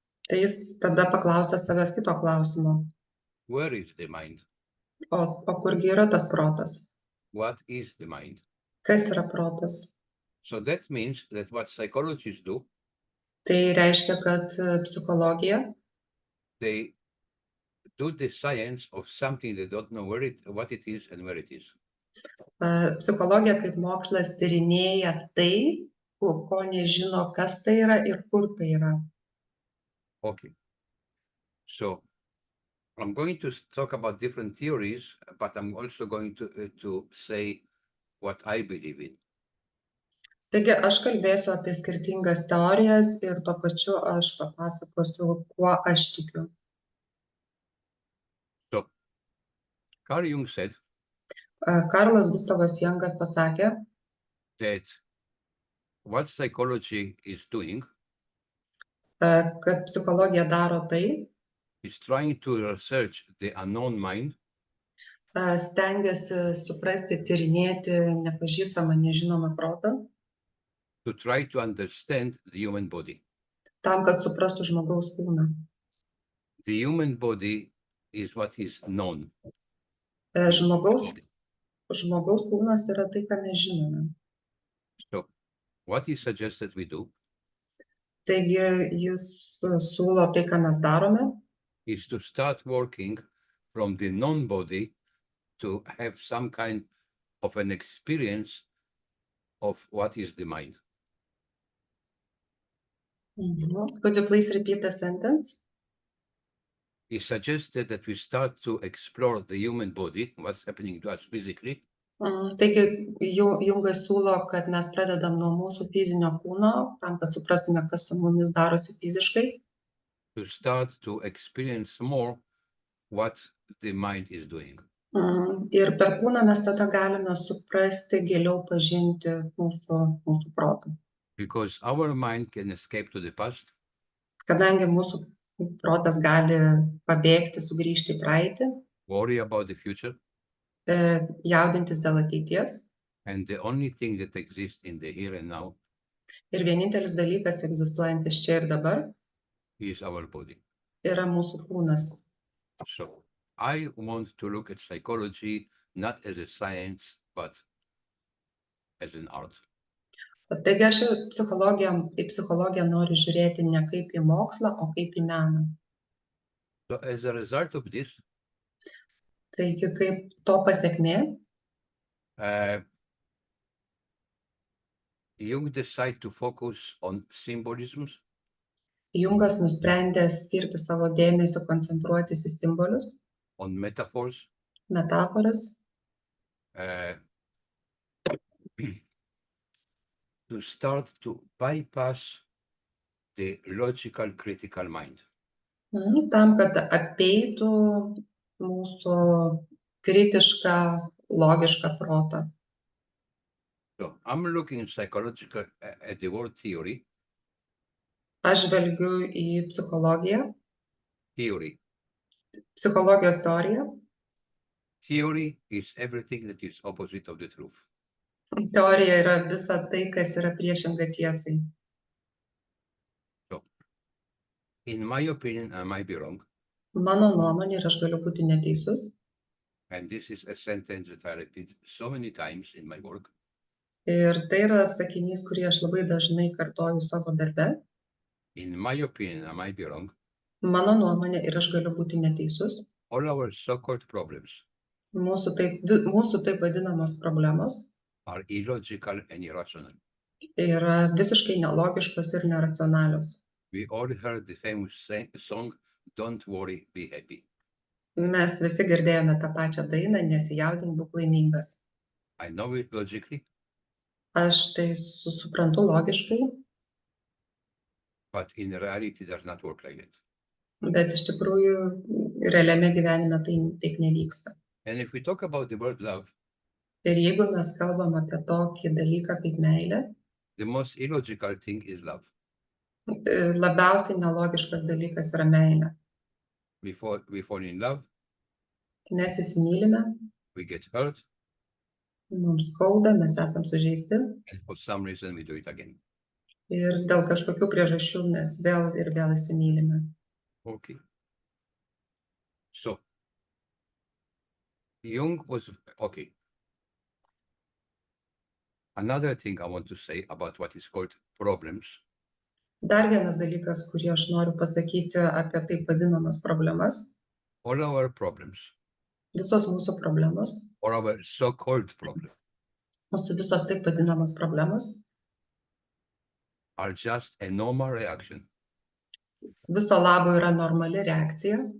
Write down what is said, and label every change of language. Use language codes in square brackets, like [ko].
[lt] tai jis tada paklausė savęs kito klausimo. [en] Where is the mind? [lt] O kurgi yra tas protas? [en] What is the mind? [lt] Kas yra protas? [en] So that means that what psychologists do, [lt] Tai reiškia, kad psichologija, [en] they do the science of something they don't know what it is and where it is. [lt] Psichologija kaip mokslas tyrinėja tai, ko nežino, kas tai yra ir kur tai yra. [en] Okay. So I'm going to talk about different theories, but I'm also going to say what I believe in. [lt] Taigi aš kalbėsiu apie skirtingas teorijas ir tuo pačiu aš papasakosiu, kuo aš tikiu. [en] So Carl Jung said [lt] Karlas Gustavas Jungas pasakė, [en] that what psychology is doing [lt] kad psichologija daro tai, [en] is trying to research the unknown mind [lt] stengiasi suprasti, tyrinėti nepažįstamą, nežinomą protą, [en] to try to understand the human body. [lt] tam, kad suprastų žmogaus kūną. [en] The human body is what is known. [lt] Žmogaus kūnas yra tai, ką mes žinome. [en] So what he suggested we do [lt] Taigi jis siūlo tai, ką mes darome, [en] is to start working from the non-body to have some kind of an experience of what is the mind. Could you please repeat the sentence? He suggested that we start to explore the human body, what's happening to us physically, [lt] Taigi Jungas siūlo, kad mes pradedam nuo mūsų fizinio kūno, tam, kad suprastume, kas su mumis darosi fiziškai, [en] to start to experience more what the mind is doing. [lt] Ir per kūną mes tada galime suprasti, giliau pažinti mūsų protą. [en] because our mind can escape to the past, [lt] Kadangi mūsų protas gali pabėgti, sugrįžti į praeitį, [en] worry about the future, [lt] jaudintis dėl ateities. [en] and the only thing that exists in the here and now [lt] Ir vienintelis dalykas egzistuojantis čia ir dabar [en] is our body. [lt] yra mūsų kūnas. [en] So I want to look at psychology not as a science, but as an art. [lt] Taigi aš į psichologiją noriu žiūrėti ne kaip į mokslą, o kaip į meną. [en] So as a result of this, [lt] Taigi kaip to pasekmė, [en] Jung decided to focus on symbolisms, [lt] Jungas nusprendė skirti savo dėmesį, koncentruotis į simbolius, [en] on metaphors, [lt] metaforas, [en] to start to bypass the logical critical mind. [lt] Tam, kad apeitų mūsų kritišką, logišką protą. [en] So I'm looking psychological at the word theory. [lt] Aš žvelgiu į psichologiją, [en] Theory. [lt] psichologijos teoriją. [en] Theory is everything that is opposite of the truth. [lt] Teorija yra visa tai, kas yra priešinga tiesai. [en] So, in my opinion, I might be wrong, [lt] Mano nuomonė, ir aš galiu būti neteisus, [en] and this is a sentence that I repeat so many times in my work. [lt] ir tai yra sakinys, kurį aš labai dažnai kartoju savo darbe. [en] In my opinion, I might be wrong. [lt] Mano nuomonė, ir aš galiu būti neteisus. [en] All our so-called problems [lt] Mūsų taip vadinamos problemos [en] are illogical and irrational. [lt] yra visiškai nelogiškos ir neracionalios. [en] We all heard the famous song, "Don't worry, be happy." [lt] Mes visi girdėjome tą pačią dainą, nesijaudink, būk laimingas. [en] I know it logically, [lt] Aš tai suprantu logiškai, [en] but in reality, it does not work like that. [lt] bet iš tikrųjų realiame gyvenime tai taip nevyksta. [en] And if we talk about the word love, [lt] Ir jeigu mes kalbam apie tokį dalyką kaip meilė, [en] the most illogical thing is love. [lt] labiausiai nelogiškas dalykas yra meilė. [en] We fall in love, [lt] Mes įsimylime, [en] we get hurt, [lt] mums skauda, mes esam sužeisti [en] and for some reason we do it again. [lt] ir dėl kažkokių priežasčių mes vėl ir vėl įsimylime. [en] Okay. So, Jung was, okay. Another thing I want to say about what is called problems. [lt] Dar vienas dalykas, kurį aš noriu pasakyti apie taip vadinamas problemas. [en] All our problems, [lt] Visos mūsų problemos, [en] or our so-called problems, [lt] mūsų visos taip vadinamos problemos, [en] are just a normal reaction [lt] viso labo yra normali reakcija